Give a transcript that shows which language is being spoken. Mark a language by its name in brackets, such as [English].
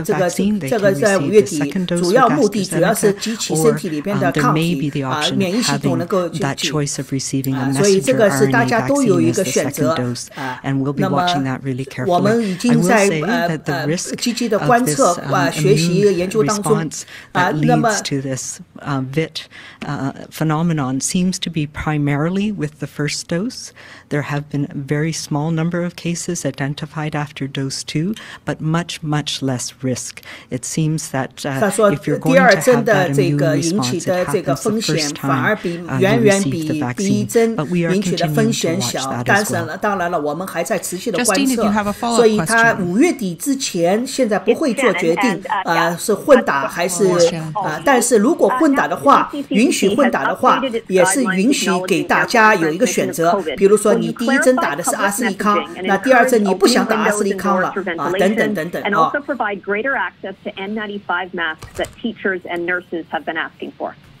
[Chinese] 这个在5月底，主要目的主要是激起身体里边的抗体，免疫系统能够聚集。所以这个是大家都有一个选择。那么我们已经在积极的观测学习研究当中。 [English] leads to this VIT phenomenon seems to be primarily with the first dose. There have been a very small number of cases identified after dose 2, but much, much less risk. It seems that if you're going to have that immune response, it happens the first time you receive the vaccine. But we are continuing to watch that as well. [Chinese] 当然了，我们还在持续的观测，所以他5月底之前，现在不会做决定，是混打还是但是如果混打的话，允许混打的话，也是允许给大家有一个选择，比如说你第一针打的是阿斯利康，那第二针你不想打阿斯利康了等等等等 [English] And also provide greater access to N95 masks that teachers and nurses have been asking for.